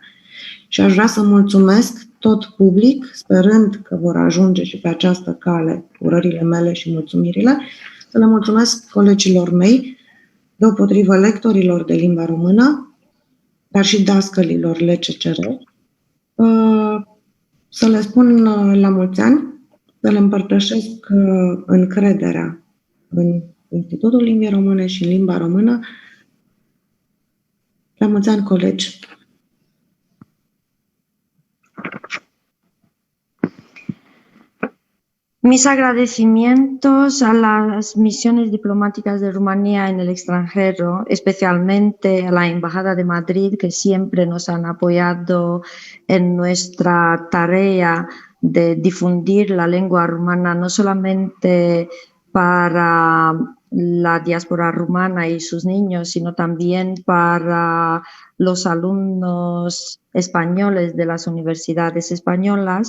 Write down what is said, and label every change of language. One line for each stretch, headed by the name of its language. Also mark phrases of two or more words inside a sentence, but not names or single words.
Romanian: Și aș vrea să mulțumesc tot public, sperând că vor ajunge și pe această cale urările mele și mulțumirile, să le mulțumesc colegilor mei, deopotrivă lectorilor de limba română, dar și dascălilor LCCR, să le spun la mulți ani, să le împărtășesc încrederea în Institutul Limbii Române și în limba română. La mulți ani, colegi!
Spanish: Mis agradecimientos a las misiones diplomáticas de Rumanía en el extranjero, especialmente a la Embajada de Madrid, que siempre nos han apoyado en nuestra tarea de difundir la lengua rumana, no solamente para la diáspora rumana y sus niños, sino también para los alumnos españoles de las universidades españolas.